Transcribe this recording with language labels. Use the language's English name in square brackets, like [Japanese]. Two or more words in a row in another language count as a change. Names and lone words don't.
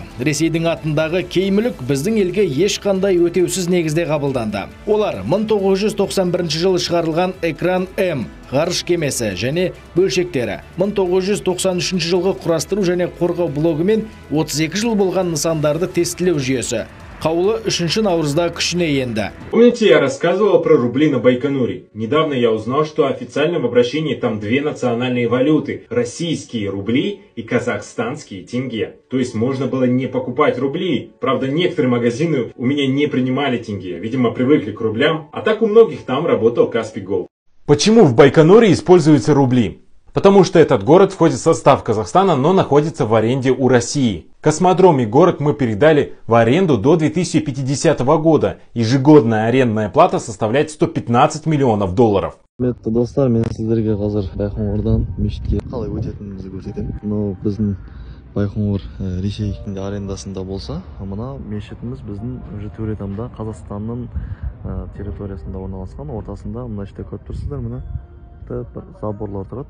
[Kazakh] Ресейдің атындағы кей мүлік біздің елге ешқандай өтеусіз негізде қабылданды. Олар 1991 жылы шығарылған Экран М ғарыш кемесі және бөлшектері, 1993 жылғы құрастыру және қорғау блогы мен 32 жыл болған нысандарды тестілеу жүйесі. Қаулы 3 наурызда күшіне енді. [Russian] Помните, я рассказывал про рубли на Байконуре? Недавно я узнал, что официально в обращении там две национальные валюты. Российские рубли и казахстанские тенге. То есть можно было не покупать рубли. Правда, некоторые магазины у меня не принимали тенге. Видимо, привыкли к рублям. А так у многих там работал Каспий Голд. Почему в Байконуре используются рубли? Потому что этот город входит в состав Казахстана, но находится в аренде у России. Космодром и город мы передали в аренду до 2050 года. Ежегодная арендная плата составляет $115 миллионов. [Kazakh] Құрметті достар, мен сіздерге қазір Байқоңырдан мешітке қалай өтетінімізді көрсетемін. Біздің Байқоңыр Ресей арендасында болса, мына мешітіміз біздің Төретамда, Қазақстанның территориясында орналасқан. Ортасында мына іште көріп тұрсыздар, мына бір заборлар тұрады.